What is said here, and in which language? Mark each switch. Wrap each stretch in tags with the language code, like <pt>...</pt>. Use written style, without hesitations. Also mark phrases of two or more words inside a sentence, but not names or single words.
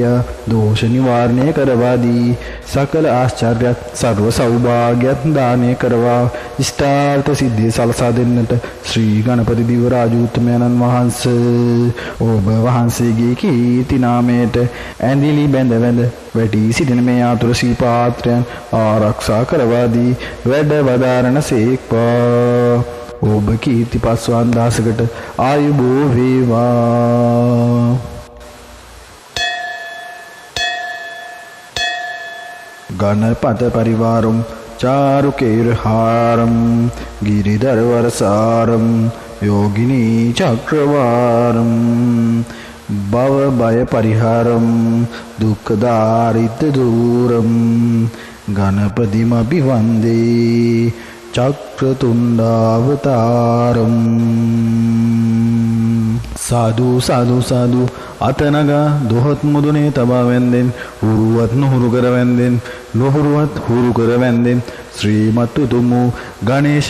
<si>දෝෂ නිවාරණය කරවා දී සකල ආශ්චර්යත් සර්ව සෞභාග්‍යත් දානය කරවා ඉෂ්ටාර්ථ සිද්ධිය සලසා දෙන්නට ශ්‍රී ගණපති දිව රාජූත්තමයන්න් වහන්සේ ඔබ වහන්සේගේ කීර්ති නාමයට ඇඳිලි බැඳ වැඳ වැටි සිටින මේ ආතුර ශ්‍රී පාත්‍රයන් ආරක්ෂා කරවා දී වැඩ වදාරණ සේක්වා ඔබ කීර්ති පස්වන් දාසකට ආයුබෝ වේවා</si> <sa>गणपत परिवारं चारुकेरहारं गिरिधरवरसारं योगिनी चक्रवारं भवभयपरिहारं दुःखदारिद्र्यदूरं गणपतिमभिवन्दे චක්‍රතුණ්ඩාවතාරම්</sa> <si>සාදු සාදු සාදු අතනගා දොහොත් මුදුනේ තබා වැන්දෙන් හුරුවත් නොහුරු කර වැන්දෙන් නොහුරුවත් හුරු කර වැන්දෙන් ශ්‍රීමත් උතුම් වූ ගණේශ</si>